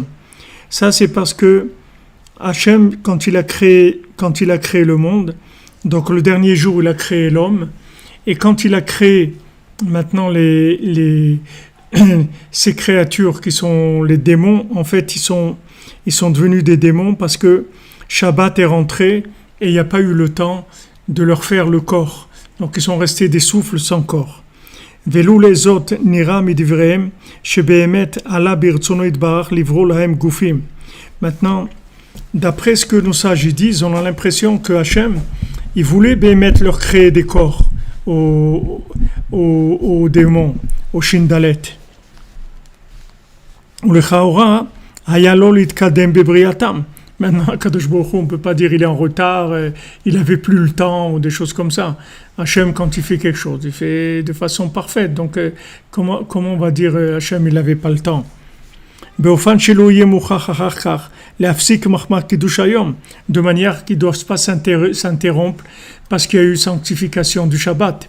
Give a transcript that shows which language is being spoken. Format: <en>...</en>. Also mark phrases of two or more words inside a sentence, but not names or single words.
<fr>Ça, c'est parce que Hachem, quand il a créé le monde, donc le dernier jour, il a créé l'homme, et quand il a créé maintenant ces créatures qui sont les démons, en fait, ils sont devenus des démons parce que Shabbat est rentré et il n'y a pas eu le temps de leur faire le corps. Donc, ils sont restés des souffles sans corps.</fr> <he>ולו לזאת נראה מדבריהם שבאמת עלה ברצונו יתברך לברוא להם גופים.</he> <fr>Maintenant, d'après ce que nos sages disent, on a l'impression que Hachem, il voulait bémet leur créer des corps aux démons, aux Shindalet.</fr> <he>ולכאורה היה לו להתקדם בבריאתם.</he> <fr>Maintenant,</fr> <he>קדוש ברוך הוא,</he> <fr>on ne peut pas dire il est en retard, il n'avait plus le temps, ou des choses comme ça. Hachem, quand il fait quelque chose, il fait de façon parfaite. Donc, comment on va dire Hachem, il n'avait pas le temps? De manière qu'il ne doit pas s'interrompre parce qu'il y a eu sanctification du Shabbat.</fr>